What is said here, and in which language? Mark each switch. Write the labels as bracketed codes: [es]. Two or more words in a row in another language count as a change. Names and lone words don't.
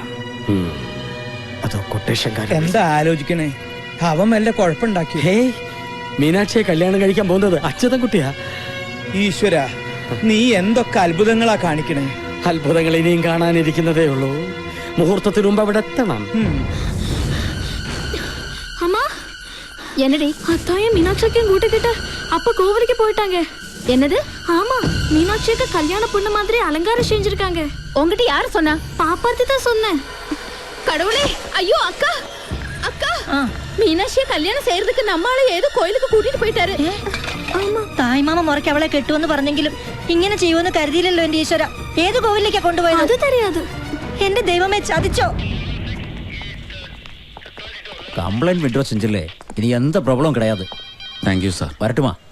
[ml] അതോ കൊട്ടേഷൻകാരൻ? എന്താ ആലോചിക്കണേ? അവൻ വല്ല കുഴപ്പമുണ്ടാക്കി? ഹേ, മീനാക്ഷിയെ കല്യാണം കഴിക്കാൻ പോകുന്നത് അച്യുതൻകുട്ടിയാ. ഈശ്വര, നീ എന്തൊക്കെ അത്ഭുതങ്ങളാ കാണിക്കണേ. അത്ഭുതങ്ങൾ ഇനിയും കാണാനിരിക്കുന്നതേ ഉള്ളൂ. മുഹൂർത്തത്തിന് മുമ്പ് അവിടെ എത്തണം. [ta] அம்மா, என்னடி அத்தாயும் மீனாட்சிக்கும் கூட்டிக்கிட்டு அப்ப கோவிலுக்கு போயிட்டாங்க. என்னது? ஆமா, மீனாட்சிக்கு கல்யாண பொண்ணு மாதிரி அலங்காரம் செஞ்சிருக்காங்க. உங்ககிட்ட யாரு சொன்னா? பாப்பாத்தி தான் சொன்னேன். கடவுளே, ஐயோ அக்கா, அக்கா, மீனாட்சியை கல்யாணம் செய்யறதுக்கு நம்மால ஏதோ கோயிலுக்கு கூட்டிட்டு போயிட்டாரு. [ml] തായ്മാമ മുറയ്ക്ക് അവളെ കെട്ടുവെന്ന് പറഞ്ഞെങ്കിലും ഇങ്ങനെ ചെയ്യുമെന്ന് കരുതിയില്ലല്ലോ എന്റെ ഈശ്വര. ഏത് കോവിലേക്കാ കൊണ്ടുപോയത്? [ta] അത് தெரியாது. [ml] എന്റെ ദൈവമേ, ചതിച്ചോ? [ta] கம்ப்ளைண்ட் விட்ரா செஞ்சில்லே, இனி எந்த ப்ராப்ளம் கிடையாது. தேங்க்யூ சார். வரட்டுமா?